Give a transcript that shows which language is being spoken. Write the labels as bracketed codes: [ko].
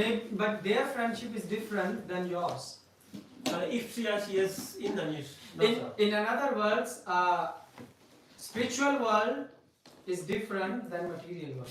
[en] But their friendship is different than yours. [pl] Ale ich przyjaźń jest inna niż nasza. [en] In another words, spiritual world is different than material world.